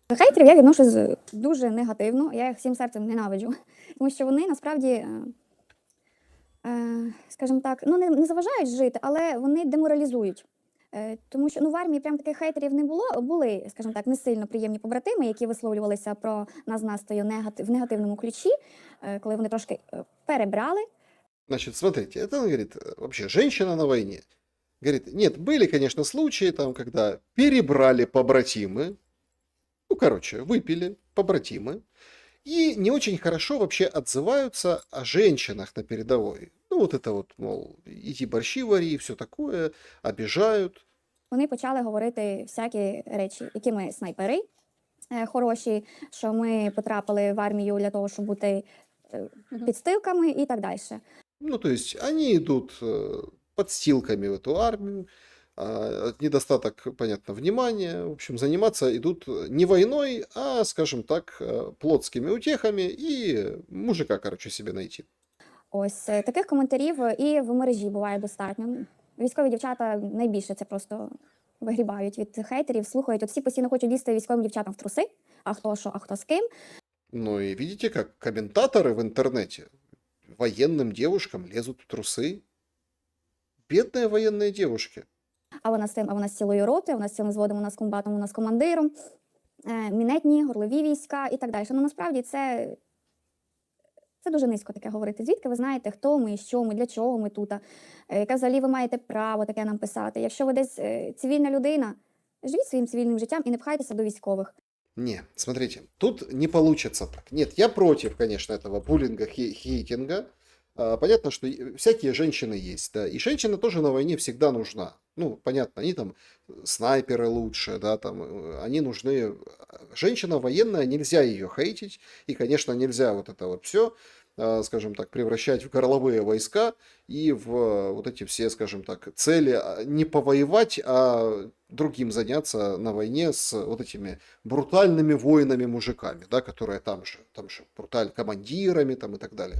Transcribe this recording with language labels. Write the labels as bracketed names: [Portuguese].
[Ukrainian] До хейтерів я відношусь дуже негативно, я їх всім серцем ненавиджу, тому що вони насправді, скажімо так, ну не заважають жити, але вони деморалізують. Тому що в армії прям таких хейтерів не було, були, скажімо так, не сильно приємні побратими, які висловлювалися про нас з Настею в негативному ключі, коли вони трошки перебрали. [Russian] Значит, смотрите, это, он говорит, вообще, женщина на войне. Говорит, нет, были, конечно, случаи, там, когда перебрали побратимы, ну, короче, выпили побратимы, и не очень хорошо вообще отзываются о женщинах на передовой. Ну, вот это вот, мол, иди борщи вари, все такое, обижают. [Ukrainian] Вони почали говорити всякі речі, які ми снайпери хороші, що ми потрапили в армію для того, щоб бути підстилками і так далі. [Russian] Ну, то есть, они идут подстилками в эту армию, недостаток, понятно, внимания, в общем, заниматься идут не войной, а, скажем так, плотскими утехами и мужика, короче, себе найти. [Ukrainian] Ось таких коментарів і в мережі буває достатньо. Військові дівчата найбільше це просто вигрібають від хейтерів, слухають. От всі постійно хочуть лізти військовим дівчатам в труси, а хто що, а хто з ким. [Russian] Ну и видите, как комментаторы в интернете военным девушкам лезут в трусы. Бедные военные девушки. [Ukrainian] А вона з тим, а вона з цілою роти, вона з цілим зводом, вона з комбатом, вона з командиром, мінетні, горлові війська і так далі. Ну насправді це дуже низько таке говорити. Звідки ви знаєте, хто ми, що ми, для чого ми тут, яке взагалі ви маєте право таке нам писати. Якщо ви десь цивільна людина, живіть своїм цивільним життям і не пхайтеся до військових. [Russian] Не, смотрите, тут не получится так. Нет, я против, конечно, этого буллинга, хейтинга. Понятно, что всякие женщины есть, да, и женщина тоже на войне всегда нужна. Ну, понятно, они там снайперы лучше, да, там, они нужны. Женщина военная, нельзя ее хейтить, и, конечно, нельзя вот это вот все, скажем так, превращать в горловые войска и в вот эти все, скажем так, цели не повоевать, а другим заняться на войне с вот этими брутальными воинами-мужиками, да, которые там же брутальными командирами там и так далее.